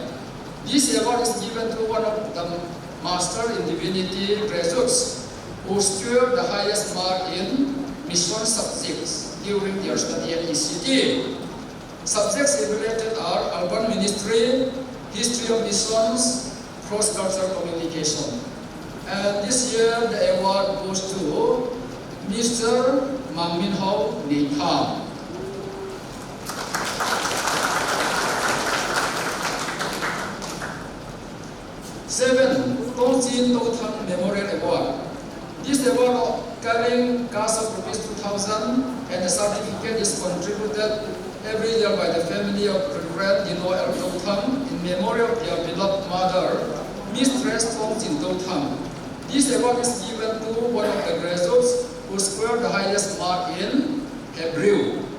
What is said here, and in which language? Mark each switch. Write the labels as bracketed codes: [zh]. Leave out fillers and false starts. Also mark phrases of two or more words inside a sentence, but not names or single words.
[en] This award is given to one of the Master in Divinity graduates who scored the highest mark in mission subjects during their study at ECT. Subjects evaluated are urban ministry, history of missions, cross-cultural communication. And this year, the award goes to Mr. Mang Min Ho Neitham. Seven, Tong Chin To Thang Memorial Award. This award carrying cash of rupees 2,000 and a certificate is contributed every year by the family of Reverend Dino L. To Thang in memory of their beloved mother, Mistress Tong Chin To Thang. This award is given to one of the graduates who scored the highest mark in Hebrew.